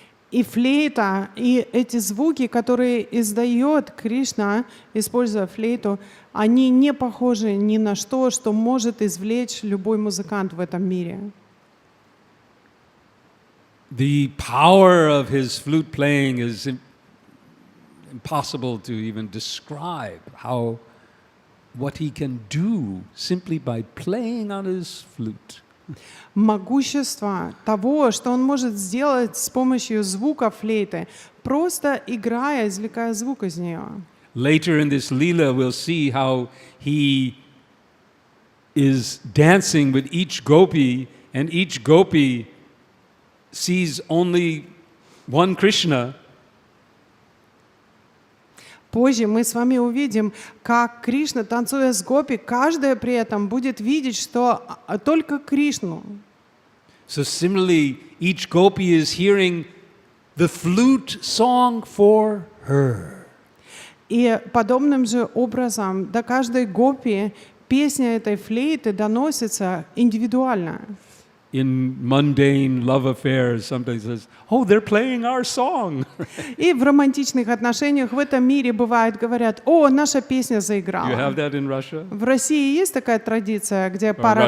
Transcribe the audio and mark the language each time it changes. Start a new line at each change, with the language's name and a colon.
Russian: И флейта, и эти звуки, которые издает Кришна, используя флейту, они не похожи ни на что, что может извлечь любой музыкант в этом мире.
English: The power of his flute playing is impossible to even describe what he can do simply by playing on his flute.
Russian: Могущество того, что он может сделать с помощью звука флейты, просто играя, извлекая звук из нее.
English: Later in this Leela, we'll see how he is dancing with each gopi, and each gopi sees only one Krishna.
Russian: Позже мы с вами увидим, как Кришна, танцуя с гопи, каждая при этом будет видеть, что только Кришну.
English: So similarly, each gopi is hearing the flute song for her.
Russian: И подобным же образом до каждой гопи песня этой флейты доносится индивидуально.
English: In mundane love affairs, somebody says, "Oh, they're playing our song."
Russian: И в романтичных отношениях в этом мире бывает, говорят, о, наша песня
English: You
Russian: заиграла.
English: have that in Russia?
Russian: В России есть такая традиция, где пара